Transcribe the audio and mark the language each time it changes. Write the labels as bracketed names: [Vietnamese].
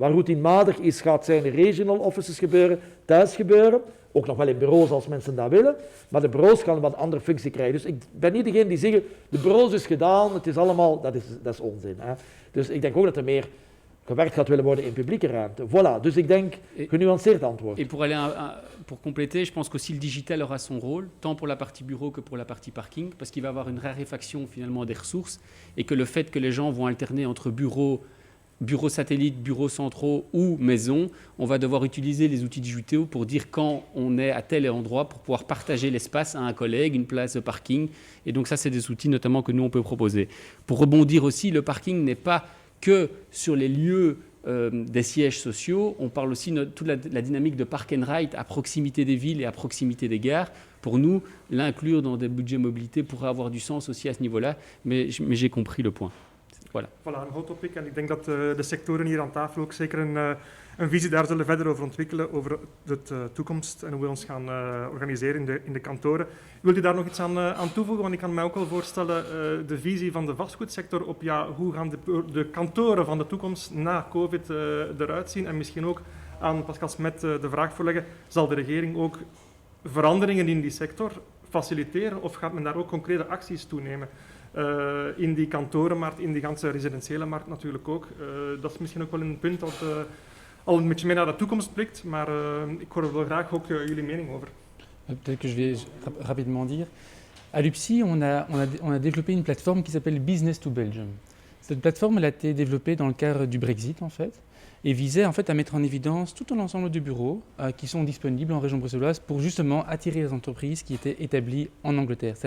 [Dutch] Waar routinematig is, gaat zijn in [English] regional offices [Dutch] gebeuren, thuis gebeuren, ook nog wel in bureaus als mensen dat willen, maar de bureaus gaan een wat andere functie krijgen. Dus ik ben niet degene die zeggen, de bureaus is gedaan, het is allemaal, dat is onzin. Hè. Dus ik denk ook dat er meer gewerkt gaat willen worden in publieke ruimte. Voilà, dus ik denk, genuanceerd antwoord. [French] Et pour compléter, je pense qu'aussi le digital aura son rôle, tant pour la partie bureau que pour la partie parking, parce qu'il va y avoir une raréfaction finalement des ressources, et que le fait que les gens vont alterner entre bureaux satellites, bureaux centraux ou maisons, on va devoir utiliser les outils digitaux pour dire quand on est à tel endroit pour pouvoir partager l'espace à un collègue, une place de parking. Et donc ça, c'est des outils notamment que nous, on peut proposer. Pour rebondir aussi, le parking n'est pas que sur les lieux des sièges sociaux, on parle aussi de toute la dynamique de park and ride à proximité des villes et à proximité des gares. Pour nous, l'inclure dans des budgets mobilité pourrait avoir du sens aussi à ce niveau-là, mais j'ai compris le point. Voilà. [Dutch] Voilà, een hot topic. En ik denk dat de sectoren hier aan tafel ook zeker een visie daar zullen verder over ontwikkelen, over de toekomst en hoe we ons gaan organiseren in de kantoren. Wilt u daar nog iets aan toevoegen? Want ik kan mij ook wel voorstellen, de visie van de vastgoedsector op hoe gaan de kantoren van de toekomst na COVID eruit zien. En misschien ook aan Pascal Smet de vraag voorleggen, zal de regering ook veranderingen in die sector faciliteren of gaat men daar ook concrete acties toenemen? In die kantorenmarkt, in die ganse residentiële markt natuurlijk ook. Dat is misschien ook wel een punt dat al een beetje meer naar de toekomst blikt, maar ik hoor er wel graag ook jullie mening over. [French] Peut-être que je vais rapidement dire. À l'UPSI, on a développé une plateforme qui s'appelle Business to Belgium. Cette plateforme elle a été développée dans le cadre du Brexit en fait, et visait en fait à mettre en évidence tout un ensemble de bureaux qui sont disponibles en région bruxelloise pour justement attirer les entreprises qui étaient établies en Angleterre.